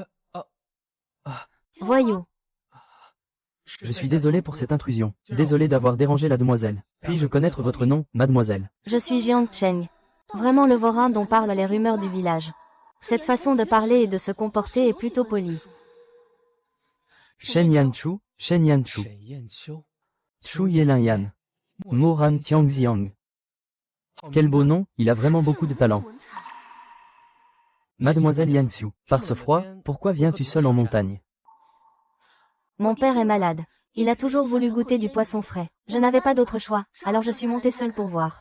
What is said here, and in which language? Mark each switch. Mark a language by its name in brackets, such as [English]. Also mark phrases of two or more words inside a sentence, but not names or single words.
[French] Voyou. Je suis désolé pour cette intrusion. Désolé d'avoir dérangé la demoiselle. Puis-je connaître votre nom, mademoiselle? Je suis Jiangcheng. Vraiment le vorin dont parlent les rumeurs du village. Cette façon de parler et de se comporter est plutôt polie. Shen Yanchu, Shen Yanchu. Chu Yelin Yan. Moran Tiangxiang. Quel beau nom, il a vraiment beaucoup de talent. Mademoiselle Yangxiu, par ce froid, pourquoi viens-tu seule en montagne? Mon père est malade. Il a toujours voulu goûter du poisson frais. Je n'avais pas d'autre choix, alors je suis montée seule pour voir.